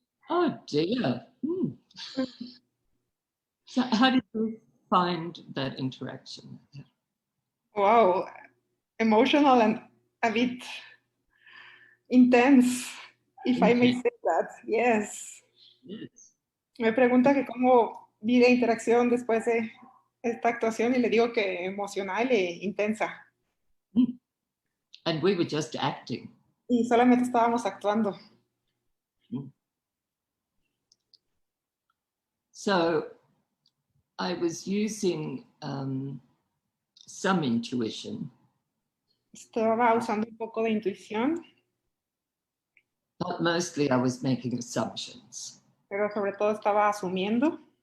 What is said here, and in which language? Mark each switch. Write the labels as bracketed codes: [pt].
[en] Oh dear. So how did you find that interaction? Wow, emotional and a bit intense, if I may say that. Yes. Yes. [es] Me pregunta que cómo vi la interacción después de esta actuación y le digo que emocional e intensa. [en] And we were just acting. [es] Y solamente estábamos actuando. [en] So I was using some intuition. [es] Estaba usando un poco de intuición. [en] But mostly I was making assumptions. [es] Pero sobre todo estaba asumiendo.